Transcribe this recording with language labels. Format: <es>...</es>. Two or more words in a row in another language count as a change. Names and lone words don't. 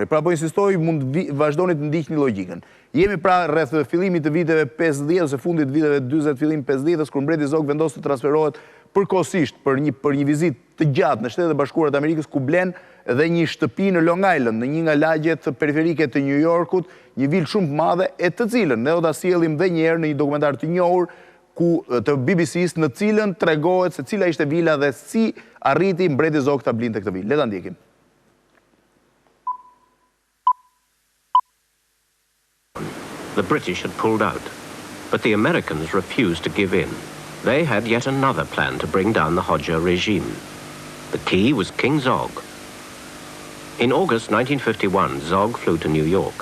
<sq>Pra po insistoj, mund vazhdoni të ndiqni logjikën. Jemi pra rreth fillimit të viteve 50 ose fundit të viteve 40, fillim 50, kur Mbreti Zog vendos të transferohet përkohësisht për një vizitë të gjatë në Shtetet e Bashkuara të Amerikës, ku blen dhe një shtëpi në Long Island, në një nga lagjet periferike të New Yorkut, një vilë shumë të madhe, e të cilën ne do ta sjellim edhe një herë në një dokumentar të njohur të BBC-s, në cilën tregohet se cila ishte vila dhe si arriti Mbreti Zog ta blinte këtë vilë. Le ta ndjekim.</sq> <en>The British had pulled out, but the Americans refused to give in. They had yet another plan to bring down the Hodja regime. The key was King Zog. In August 1951, Zog flew to New York.</en>